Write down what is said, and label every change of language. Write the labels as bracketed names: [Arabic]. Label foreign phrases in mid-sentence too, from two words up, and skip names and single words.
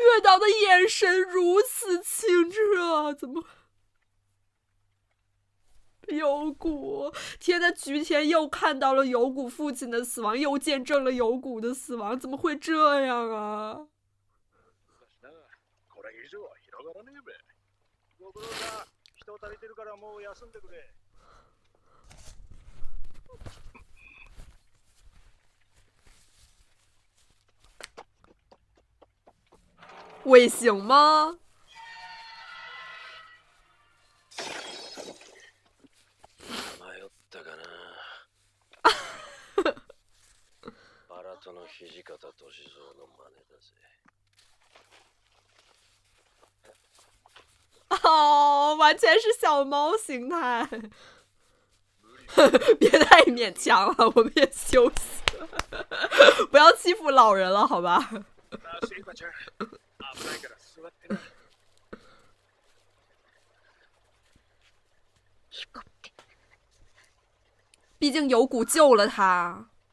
[Chinese] 到的眼神如此清澈，怎么？有谷，天呐！菊田又看到了有谷父亲的死亡，又见证了有谷的死亡，怎么会这样啊？ [Japanese] これ以上は広がらねえべ。ご苦労さん、人足りてるからもう休んでくれ。 [Chinese] 尾行吗？ [Japanese] 迷ったかな。バラとの土方歳三の真似だぜ。 [Chinese] 哦，完全是小猫形态。别太勉强了，我们也休息，不要欺负老人了，好吧？毕竟有谷救了他。